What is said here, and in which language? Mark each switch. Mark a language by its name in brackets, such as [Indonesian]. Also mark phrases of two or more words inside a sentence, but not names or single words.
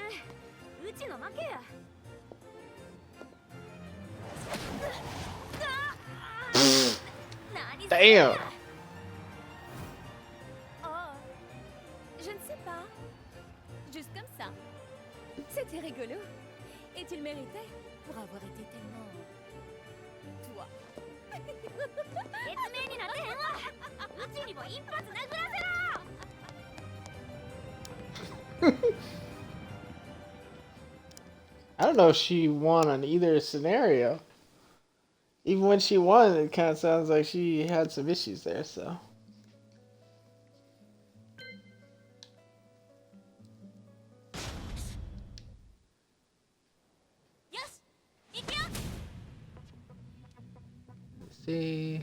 [Japanese] うちの負けや。 [English] Damn. [French] Oh, je ne sais pas. Juste comme ça. C'était rigolo. Et tu le méritais pour avoir été tellement... toi. [Japanese] 説明になってへんわ。うちにも一発殴らせろ。 [English] I don't know if she won on either scenario. Even when she won, it kind of sounds like she had some issues there, so. Let's see.